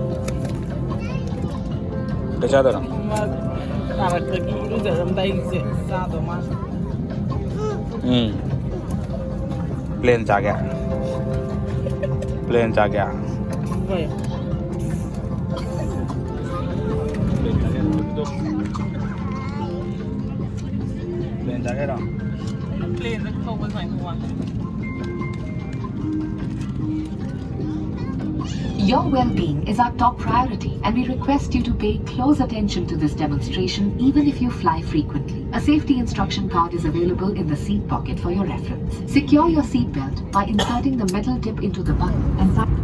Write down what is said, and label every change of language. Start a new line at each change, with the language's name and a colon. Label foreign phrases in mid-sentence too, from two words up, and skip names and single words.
Hindi: प्लेन आ गया प्लेन आ गया प्लेन आ गया
English: plane
Vietnamese: không có phải mua
English: Your well-being is our top priority, and we request you to pay close attention to this demonstration even if you fly frequently. A safety instruction card is available in the seat pocket for your reference. Secure your seat belt by inserting the metal tip into the button and